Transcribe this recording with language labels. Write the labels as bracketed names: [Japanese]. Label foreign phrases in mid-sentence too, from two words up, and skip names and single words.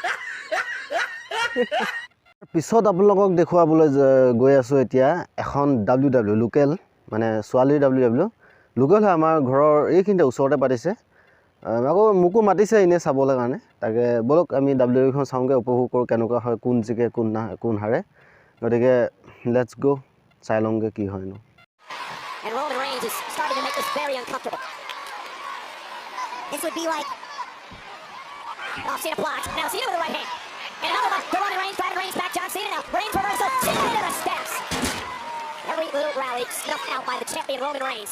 [Assamese] পিছত আপোনালোকক দেখুৱাবলৈ গৈ আছোঁ এতিয়া এখন WW লোকেল, মানে ছোৱালীৰ WW লোকেল হয়, আমাৰ ঘৰৰ এইখিনিতে ওচৰতে পাতিছে। আকৌ মোকো মাতিছে এনেই চাবলৈ কাৰণে। তাকে ব'লক আমি WWখন চাওঁগৈ, উপভোগ কৰোঁ কেনেকুৱা হয়, কোন জিকে কোন হাৰে। গতিকে [English] let's go', [Assamese] চাই লওঁগৈ কি হয়নো। [English] And Roman Reigns is starting to make this very uncomfortable. This would be like... Oh, Cena blocks. Now Cena with the right hand. And another one. The Roman Reigns driving Reigns back. John Cena now. Reigns reversal. Cena into the steps. Every little rally snuffed out by the champion Roman Reigns.